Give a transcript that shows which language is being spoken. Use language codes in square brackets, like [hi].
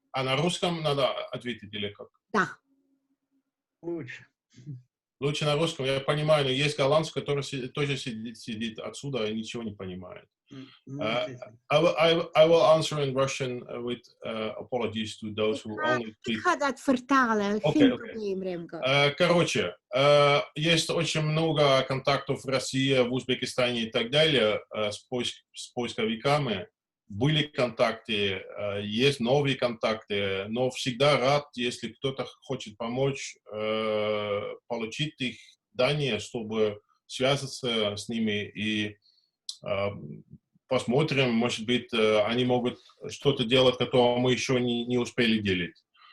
[ru] На русском надо ответить или как? Да. Лучше. Лучше на русском, я понимаю, но есть голландский, который тоже сидит отсюда и ничего не понимает. [en] I will answer in Russian with apologies to those who only speak. [nl] Ik ga dat vertalen, geen probleem, Remco. [ru] Короче, есть очень много контактов в России, в Узбекистане и так далее с поисковиками. Были контакты, есть новые контакты, но всегда рад, если кто-то хочет помочь, получить их данные, чтобы связаться с ними и посмотрим, может быть, они могут что-то делать, которого мы еще не успели делать.